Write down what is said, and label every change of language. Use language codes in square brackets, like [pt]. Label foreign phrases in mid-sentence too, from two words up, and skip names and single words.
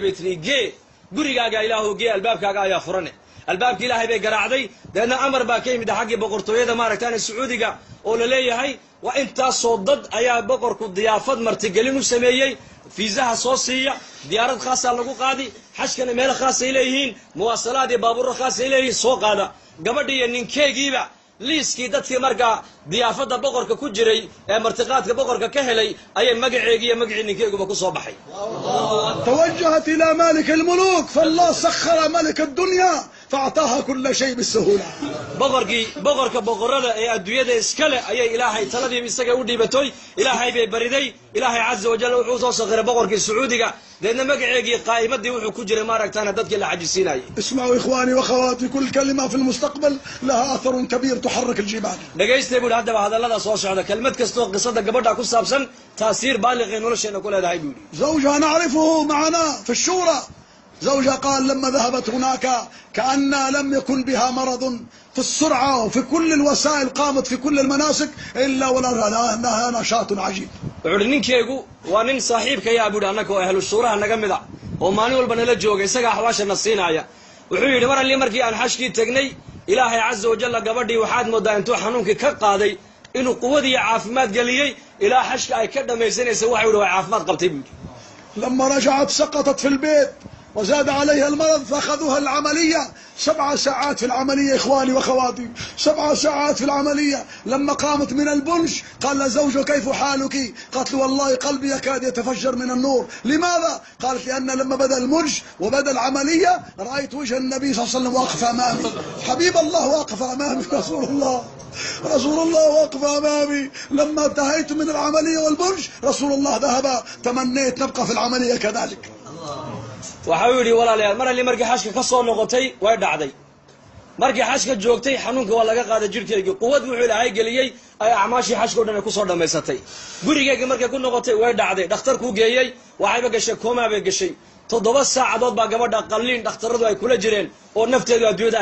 [so] bay tiri igee gurigaaga ilaahu gee albaabkaaga ayaa furane albaabkii ilaahay bay garaacday deedna amar baa ka yimid xaggii boqortooyada maaragtaan sacuudiga oo la leeyahay waa intaasoo dad ayaa boqorku diyaafad martigelin u sameeyey fiisaha soo siiya diyaarad khaasaa lagu qaadi xashkana meel khaasay leeyihiin muwaasalaad iyo baabuurro khaasay leeyihiin soo qaada gabadhii iyo ninkeegiiba liiskii dadkii markaa diyaafadda boqorka ku jiray ee martiqaadka boqorka ka helay ayay magaceegii iyo magacii ninkeeguba ku soo baxay. [ar] توجهت إلى مالك الملوك فالله سخر ملك الدنيا فأعطاها كل شيء بالسهولة. [so] boqorka boqorada ee adduunyada iskale ayay ilaahay taladii isaga u dhiibatoy ilaahay bay bariday ilaahay [ar] عز وجل [so] wuxuu soo sakhiray boqorkii sacuudiga deedna magaceegii qaa'imadii wuxuu ku jiray maaragtaana dadkii la xajisiinayay. [ar] اسمعوا إخواني وأخواتي كل كلمة في المستقبل لها أثر كبير تحرك الجبال. [so] dhageystay buu haddaba hadallada soo socda kelmad kastoo qisada gabadha ku saabsan taasiir baaliqay nolosheena ku leedahay buu yidhi. [ar] زوجها نعرفه معنا في الشورى. زوجها قال لما ذهبت هناك كأن لم يكن بها مرض في السرعة وفي كل الوسائل قامت في كل المناسك إلا ولها نشاط عجيب. [so] wuxuu ninkeegu waa nin saaxiibkaya buu annaka oo ahlu shuuraha naga mid ah oo maalin walba nala jooga isaga xawaashana siinaya wuxuu yidhi mar alli markii aan xashkii tagnay ilaahay [ar] عز وجل [so] gabadhii waxaad moodaa intuu xanuunkii ka qaaday inuu quwadii caafimaad geliyey ilaa xashka ay ka dhamaysanaysa waxa yidhi waa caafimaad qabtay buu yidhi. [ar] لما رجعت سقطت في البيت وزاد عليها المرض فأخذوها العملية 7 ساعات في العملية إخواني وأخواتي 7 ساعات في العملية. لما قامت من البنش قال لها زوجها كيف حالك؟ قالت له والله قلبي يكاد يتفجر من النور. لماذا؟ قالت لأن لما بدأ المنش وبدأ العملية رأيت وجه النبي صلى الله عليه وسلم واقف أمامي. حبيب الله واقف أمامي رسول الله واقف أمامي. لما انتهيت من العملية والبنش رسول الله ذهب تمنيت نبقى في العملية كذلك. [so] waxau yidhi walaalayaal mar alli markii xashka ka soo noqotay way dhacday markii xashka joogtay xanuunka waa laga qaaday jirhkeygii quwad wuxuu ilaahay geliyey ay acmaashii xashka o dhan ay ku soo dhammaysatay gurigeygii markay ku noqotay way dhacday dhakhtarkuu geeyey waxayba gashay koomaa bay gashay 7 saacadood baa gabadha qalliin dhakhtarradu ay kula jireen oo nafteedu adduunyada